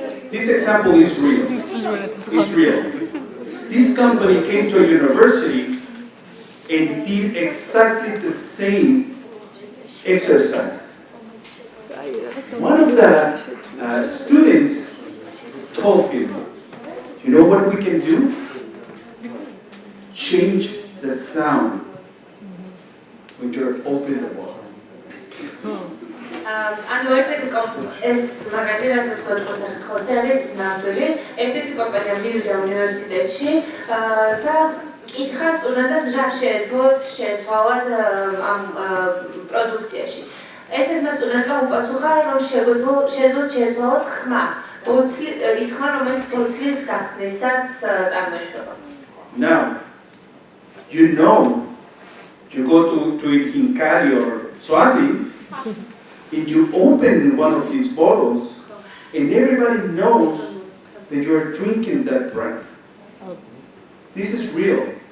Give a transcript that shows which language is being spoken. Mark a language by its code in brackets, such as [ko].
[en] This example is real. It's real. This company came to a university and did exactly the same exercise. One of the students told him, you know what we can do? Change the sound when you're open the bottle. [ka] ანუ ერთ-ერთი ეს მაგალითად რასაც ხოთი არის ნამდვილი, ერთ-ერთი კომპანია მივიდა უნივერსიტეტში და კითხა სტუდენტებს რა შეეცვალათ ამ პროდუქციაში. ერთ-ერთმა სტუდენტმა უპასუხა, რომ შეძლოთ შეეცვალათ ხმა, ის ხმა, რომელიც ბოთლის გახსნისას წარმოიშობა. [en] Now, you go to Hinkari or Swati, and you open one of these bottles, and everybody knows that you're drinking that drink. This is real.